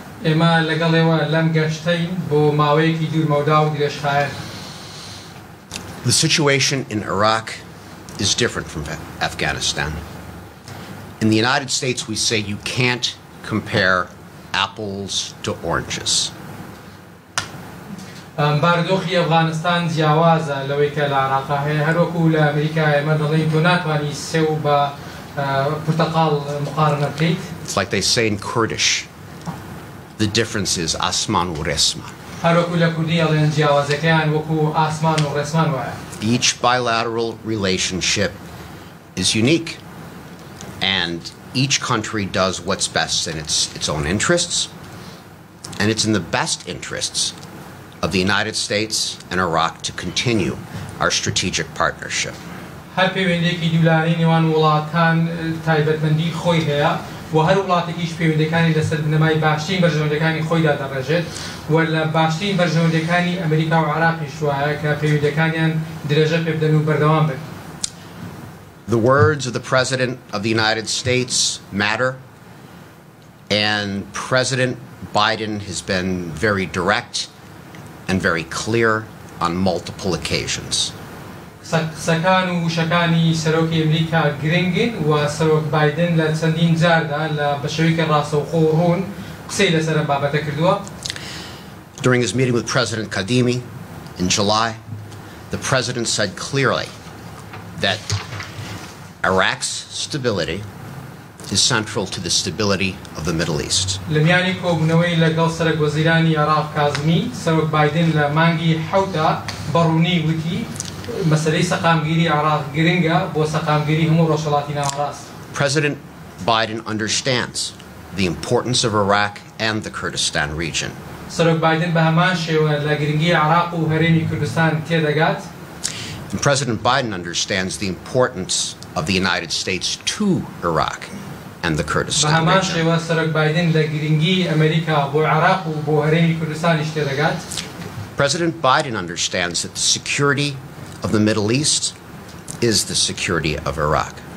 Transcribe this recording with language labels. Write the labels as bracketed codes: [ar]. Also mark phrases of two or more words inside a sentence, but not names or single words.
[en] The situation in Iraq is different from Afghanistan. In the United States, we say you can't compare apples to oranges. [ckb] باردۆخی ئەفغانستان جیاوازە لەوەی کە لە عێراقا هەیە هەروەکو لە ئەمریکا ئێمە دەڵێن تۆ ناتوانی سێو بە پورتەقاڵ مقارنە بکەیت. [en] It's like they say in Kurdish, the difference is [ckb] ئاسمان و ڕێسمان. هەروەکو لە کوردی ئەڵێن جیاوازەکەیان وەکو ئاسمان و ڕێسمان وایە. [en] Each bilateral relationship is unique, and each country does what's best in its own interests, and it's in the best interests of the United States and Iraq to continue our strategic partnership. [ckb] هەر پەیوەندێکی دوولانەی نێوان وڵاتان تایبەتمەندی خۆی هەیە و هەر وڵاتێکیش پەیوەندەکانی لەسەر بنەمای باشترین بەرژەوەندەکانی خۆیدا دەڕێژێت و لە باشترین بەرژەوەندەکانی ئەمریکا و عێراقیش وایە کە پەیوەندەکانیان درێژە پێ بدەن و بەردەوام بن. [en] The words of the President of the United States matter, and President Biden has been very direct and very clear on multiple occasions. [ckb] سەکان و وشەکانی سەرۆکی ئەمریکا گرنگن و سەرۆک بایدن لە چەندین جاردا لە بەشێوەیەکی ڕاستەوخۆ و ڕوون قسەی لەسەر ئەم بابەتە کردووە. [en] During his meeting with President Kadhimi in July, the President said clearly that Iraq's stability is central to the stability of the Middle East. [ckb] لەمیانی کۆبوونەوەی لەگەڵ سەرۆک وەزیرانی عێراق کازمی سەرۆک بایدن لە مانگی حەوتا بەڕوونی وتی مەسەلەی سەقامگیری عێراق گرنگە بۆ سەقامگیری هەموو ڕۆژهەڵاتی ناوەڕاست. [en] President Biden understands the importance of Iraq and the Kurdistan region. [ckb] سەرۆک بایدن بە هەمان شێوە لە گرنگی عێراق و هەرێمی کوردستان تێدەگات. [en] And President Biden understands the importance of the United States to Iraq and the Kurdistan region. President Biden understands that the security of the Middle East is the security of Iraq.